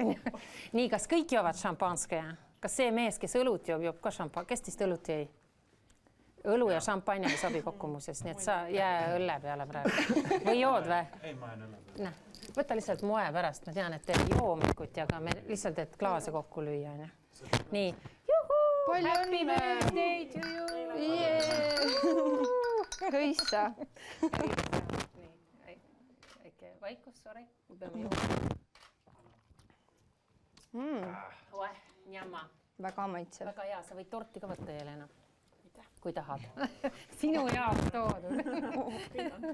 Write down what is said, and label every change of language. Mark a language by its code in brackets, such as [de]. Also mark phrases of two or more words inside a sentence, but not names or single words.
[et] Nii, kas kõik joovad šampanske? Kas see mees, kes õlut joob ka šampan? Kes teist õlut jäi? Õlu ja šampanja ei sobi kokku muuses, nii et sa jää õlle peale praegu. Või jood või? Ei, ma jään õlle peale. Võta lihtsalt moe pärast, ma tean, et teeb joomikut ja ka me lihtsalt, et klaase kokku lüüa. Nii, juhuu! [en] Happy birthday to you! [et] Hõissa! Väike vaikus, sorry. Me peame jooma. Njama. Väga maitsev. Väga hea, sa võid torti ka võtta, Jelena. Kui tahad. Sinu jaoks toodud.